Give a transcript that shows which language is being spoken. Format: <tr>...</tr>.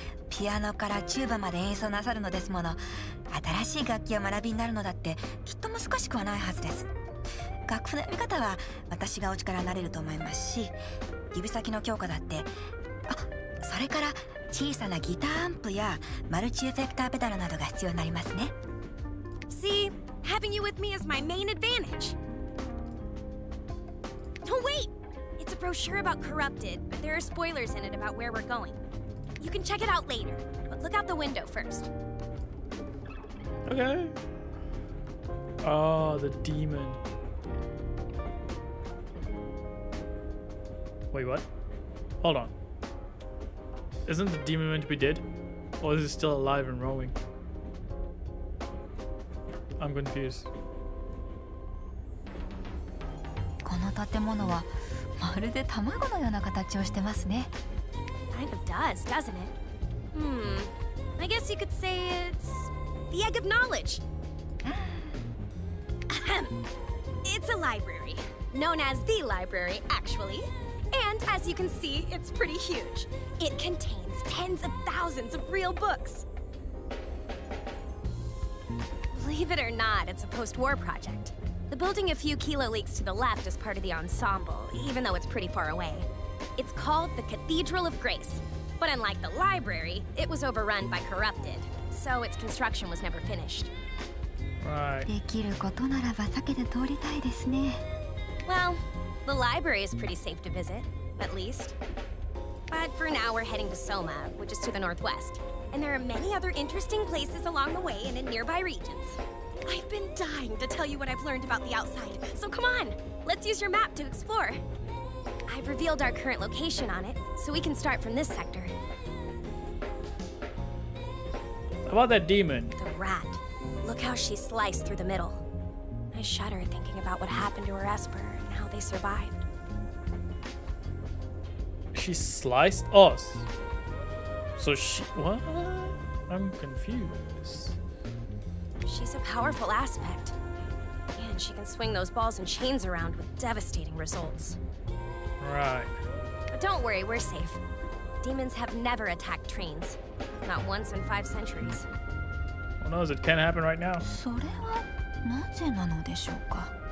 <ja>ピアノからチューバまで演奏なさるのですもの。新しい楽器を学びになるのだってきっと難しくはないはずです。楽譜の読み方は私がお力になれると思いますし、指先の強化だって、あ、それから小さなギターアンプやマルチエフェクターペダルなどが必要になりますね。</ja> <en>See, having you with me is my main advantage. No, wait! It's a brochure about Corrupted, but there are spoilers in it about where we're going. You can check it out later, but look out the window first. Okay. Oh, the demon. Wait, what? Hold on. Isn't the demon meant to be dead? Or is it still alive and roaming? I'm confused.</en> <ja>この建物はまるで卵のような形をしてますね。</ja> <en>Kind of does, doesn't it? I guess you could say it's the egg of knowledge. It's a library, known as the library, actually. And as you can see, it's pretty huge. It contains tens of thousands of real books. Believe it or not, it's a post-war project. The building a few kilo leagues to the left is part of the ensemble, even though it's pretty far away. It's called the Cathedral of Grace. But unlike the library, it was overrun by Corrupted, so its construction was never finished. Right.</en> <ja>できることならば避けて通りたいですね。</ja> <en>Well, the library is pretty safe to visit, at least. But for now, we're heading to Soma, which is to the northwest. And there are many other interesting places along the way and in nearby regions. I've been dying to tell you what I've learned about the outside, so come on, let's use your map to explore. I've revealed our current location on it, so we can start from this sector. How about that demon? The rat. Look how she's sliced through the middle. I shudder thinking about what happened to her Esper and how they survived. She sliced us. So she... What? I'm confused. She's a powerful aspect. And she can swing those balls and chains around with devastating results. Right. But don't worry, we're safe. Demons have never attacked trains. Not once in 5 centuries. Who knows? It can happen right now.</en> <ja>それはなぜなのでしょうか。</ja>